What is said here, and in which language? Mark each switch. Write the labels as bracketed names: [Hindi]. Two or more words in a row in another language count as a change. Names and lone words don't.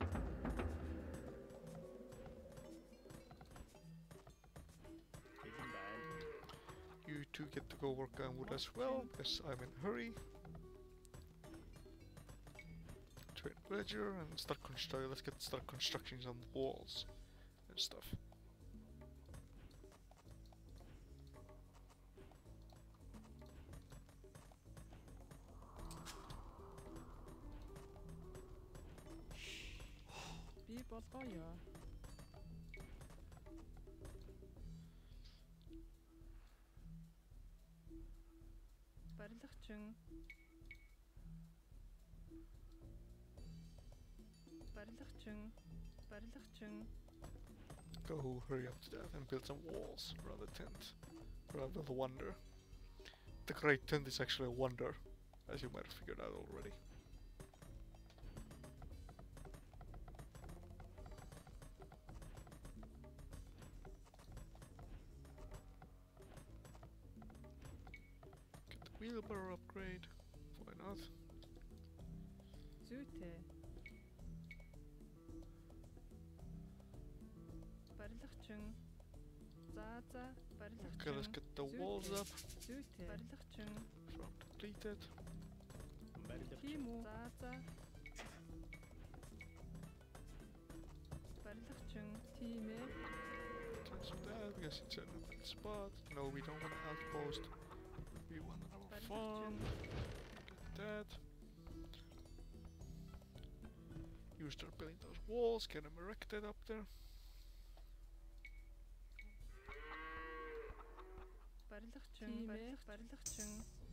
[English] You two get to go work on wood as well, because I'm in a hurry. Train villager and start constructing. Let's start constructing some walls and stuff. [Mongolian] Би болгоё. Барилгачин. Барилгачин. [English] Go hurry up to that and build some walls around the tent. Around the wonder. The great tent is actually a wonder, as you might have figured out already. Get the wheelbarrow upgrade. Why not? [Mongolian] Зүйтэй. Барилгачин. Барилгачин. [English] Okay, let's get the walls up. [Mongolian] Зүйтэй. Барилгачин. [English] From depleted. [Mongolian] Тийм үү. Барилгачин. Тийм ээ. [English] Cancel that because it's in a bad spot. No, we don't want an outpost. We want our farm. Get that. You start building those walls, get them erected up there. [Mongolian] Барилгачин.